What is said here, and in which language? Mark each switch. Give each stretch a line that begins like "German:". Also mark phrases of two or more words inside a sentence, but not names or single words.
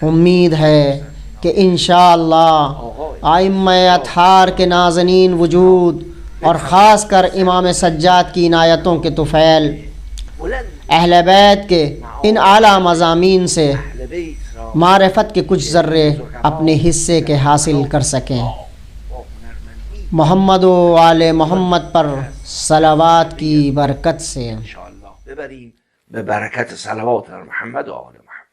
Urdu: امید ہے کہ انشاءاللہ ائمہ اطہار کے نازنین وجود اور خاص کر امام سجاد کی عنایتوں کے طفیل اہل بیت کے ان اعلیٰ مضامین سے معرفت کے کچھ ذرے اپنے حصے کے حاصل کر سکیں۔ محمد و آل محمد پر صلوات کی برکت سے
Persian: انشاءالله ببریم به برکت صلوات بر محمد و آل محمد.